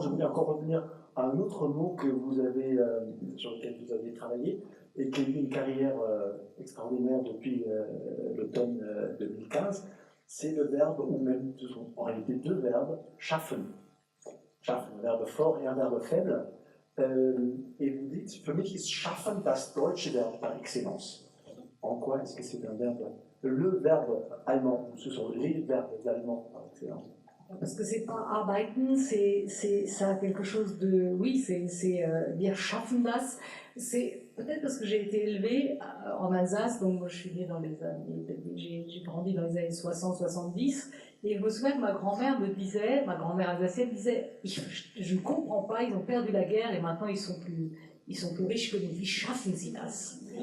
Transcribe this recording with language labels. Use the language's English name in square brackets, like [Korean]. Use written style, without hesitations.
[French] Je voulais encore revenir à un autre mot que vous avez, sur lequel vous avez travaillé, et qui a eu une carrière extraordinaire depuis l'automne 2015, c'est le verbe, ou même en réalité deux verbes, schaffen. Schaffen, un verbe fort et un verbe faible. Et vous dites, [German] für mich ist schaffen das deutsche Verb par excellence. [French] En quoi est-ce que c'est un verbe, le verbe allemand, ou ce sont les verbes allemands par excellence? Parce que c'est pas arbeiten, ça a quelque chose de, oui, [German] wir schaffen das. [French] C'est peut-être parce que j'ai été élevée en Alsace, donc moi je suis née dans les années, j'ai grandi dans les années 60-70, et je me souviens que ma grand-mère me disait, ma grand-mère alsacienne disait, je ne comprends pas, ils ont perdu la guerre et maintenant ils sont plus riches que nous, [German] wie schaffen sie das?